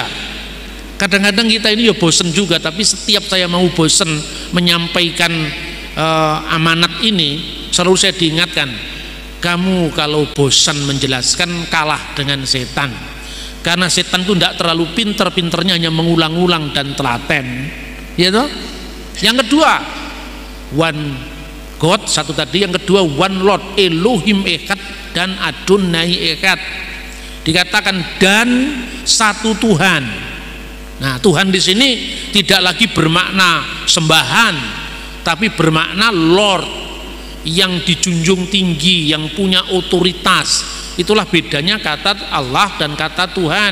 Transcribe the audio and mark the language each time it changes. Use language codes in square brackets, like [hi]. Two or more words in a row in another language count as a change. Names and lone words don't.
[id] Kadang-kadang kita ini ya bosen juga, tapi setiap saya mau bosen menyampaikan amanat ini, selalu saya diingatkan, kamu kalau bosan menjelaskan kalah dengan setan, karena setan itu tidak terlalu pinter-pinternya hanya mengulang-ulang dan telaten, ya toh. Yang kedua, [en] one God, [id] satu tadi. Yang kedua, [en] one Lord, [he] אלוהים אחד dan אדוני אחד. [id] Dikatakan dan satu Tuhan. Nah, Tuhan di sini tidak lagi bermakna sembahan, tapi bermakna Lord, yang dijunjung tinggi, yang punya otoritas. Itulah bedanya kata Allah dan kata Tuhan.